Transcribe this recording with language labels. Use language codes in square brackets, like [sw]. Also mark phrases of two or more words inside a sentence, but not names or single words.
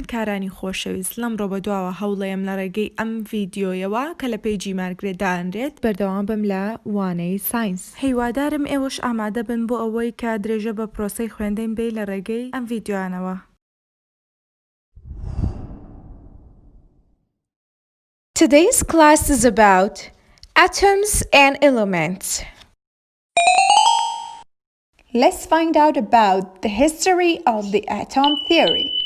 [ckb] بیسەرانی خۆشەویست لەم ڕۆ بەدواوە هەوڵەیەم لە ڕێگەی ئەم ڤیدیۆیەوە کە لە پێیجی مارگرێت دانرێت بەردەوام بم لە وانەی ساینس. هیوادارم ئێوەش ئامادە بن بۆ ئەوەی کە درێژە بە پرۆسەی خوێندەین بێ لە ڕێگەی ئەم ڤیدیۆیانەوە. [en] Today's class is about atoms and elements. Let's find out about the history of the atom theory.